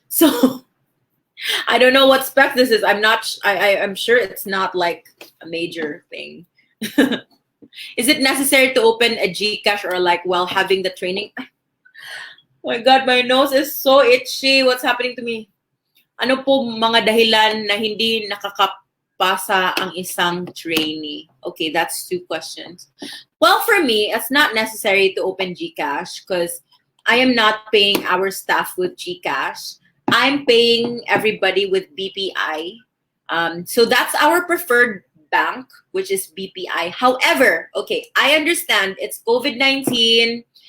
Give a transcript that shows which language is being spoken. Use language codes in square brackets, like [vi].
[en] So I don't know what spec this is. I'm sure it's not like a major thing. Is it necessary to open a Gcash or like while having the training? Oh my God, my nose is so itchy. What's happening to me? [tl] Ano po mga dahilan na hindi nakakapasa ang isang trainee? [en] Okay, that's 2 questions. Well, for me, it's not necessary to open Gcash because I am not paying our staff with Gcash. I'm paying everybody with BPI. So that's our preferred bank, which is BPI. However, okay, I understand it's COVID-19.